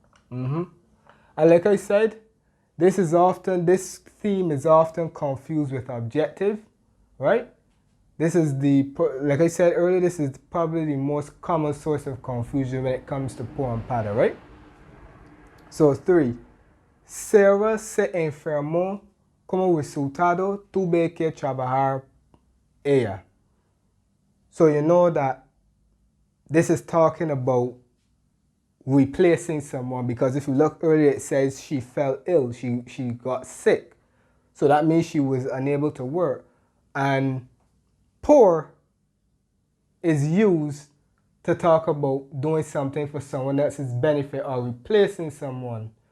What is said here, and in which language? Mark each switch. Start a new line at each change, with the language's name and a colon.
English: And like I said, this theme is often confused with objective, right? Like I said earlier, this is probably the most common source of confusion when it comes to pour and para, right? So 3.
Spanish: Sarah se enfermó como resultado tuve que trabajar ella.
English: So you know that this is talking about replacing someone, because if you look earlier, it says she fell ill, she got sick. So that means she was unable to work. And pour is used to talk about doing something for someone else's benefit or replacing someone.